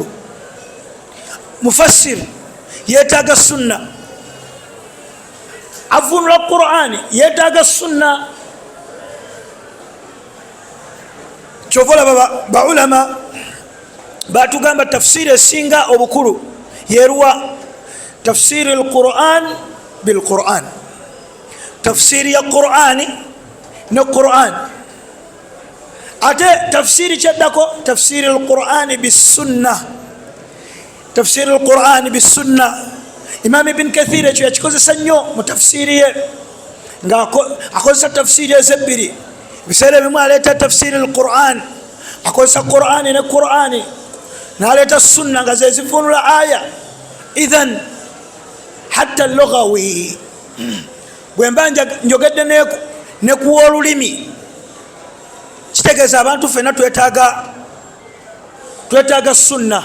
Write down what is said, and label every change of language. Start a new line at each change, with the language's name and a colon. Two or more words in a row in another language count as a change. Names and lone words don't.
Ganda: Mufassir yeetaaga sunna, avunula Qur'ani yeetaaga sunna. Kyova olaba baulama batugamba tafsiri esinga obukulu yeruwa
Arabic: تفسير القرآن بالقرآن,
Ganda: tafsiri ya Qur'ani ne Qur'an. Ate tafsiri kyaddako
Arabic: تفسير القرآن بالسنة, تفسير القرآن بالسنة.
Ganda: Imam Ibn Kathir ekyo yakikozesa nnyo mu tafsiri ye, ng'akozesa tafsiri ezebbiri. Biseera bimu aleeta
Arabic: تفسير القرآن,
Ganda: akozesa Qur'ani ne Qur'ani, n'aleeta sunna nga ze zifunula aya.
Arabic: إذن حتى لغوي,
Ganda: bwe mba njogedde ne kuwa olulimi, kitegeeza abantu ffenna twetaaga sunna.